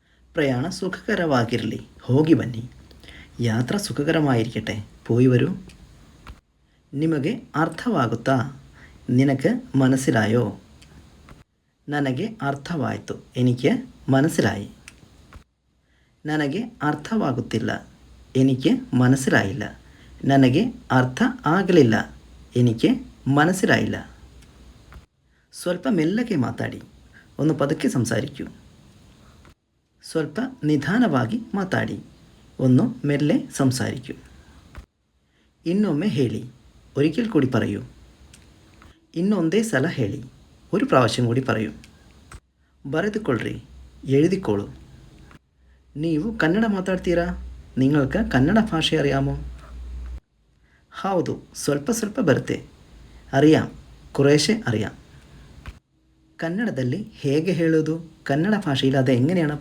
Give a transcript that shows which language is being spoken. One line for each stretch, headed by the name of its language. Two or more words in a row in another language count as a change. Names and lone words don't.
Kannada: ಪ್ರಯಾಣ ಸುಖಕರವಾಗಿರಲಿ, ಹೋಗಿ ಬನ್ನಿ.
Malayalam: യാത്ര സുഖകരമായിരിക്കട്ടെ, പോയി വരൂ.
Kannada: ನಿಮಗೆ ಅರ್ಥವಾಗುತ್ತಾ?
Malayalam: നിനക്ക് മനസ്സിലായോ?
Kannada: ನನಗೆ ಅರ್ಥವಾಯಿತು,
Malayalam: എനിക്ക് മനസ്സിലായി.
Kannada: ನನಗೆ ಅರ್ಥವಾಗುತ್ತಿಲ್ಲ,
Malayalam: എനിക്ക് മനസ്സിലായില്ല.
Kannada: ನನಗೆ ಅರ್ಥ ಆಗಲಿಲ್ಲ,
Malayalam: എനിക്ക് മനസ്സിലായില്ല.
Kannada: ಸ್ವಲ್ಪ ಮೆಲ್ಲಗೆ ಮಾತಾಡಿ,
Malayalam: ഒന്ന് പതുക്കെ സംസാരിക്കൂ.
Kannada: ಸ್ವಲ್ಪ ನಿಧಾನವಾಗಿ ಮಾತಾಡಿ,
Malayalam: ഒന്ന് മെല്ലെ സംസാരിക്കൂ.
Kannada: ಇನ್ನೊಮ್ಮೆ ಹೇಳಿ,
Malayalam: ഒരിക്കൽ കൂടി പറയൂ.
Kannada: ಇನ್ನೊಂದೇ ಸಲ ಹೇಳಿ,
Malayalam: ഒരു പ്രാവശ്യം കൂടി പറയൂ.
Kannada: ಬರೆದುಕೊಳ್ಳ್ರಿ, എഴുതിക്കോളൂ. ನೀವು ಕನ್ನಡ ಮಾತಾಡ್ತೀರಾ?
Malayalam: നിങ്ങൾക്ക് കന്നഡ ഭാഷ അറിയാമോ?
Kannada: ಹೌದು, ಸ್ವಲ್ಪ ಸ್ವಲ್ಪ ಬರುತ್ತೆ.
Malayalam: അറിയാം, കുറേശ്ശെ അറിയാം.
Kannada: ಕನ್ನಡದಲ್ಲಿ ಹೇಗೆ ಹೇಳೋದು? ಕನ್ನಡ ಭಾಷೆಯಲ್ಲಿ ಅದು എങ്ങനെയാണ്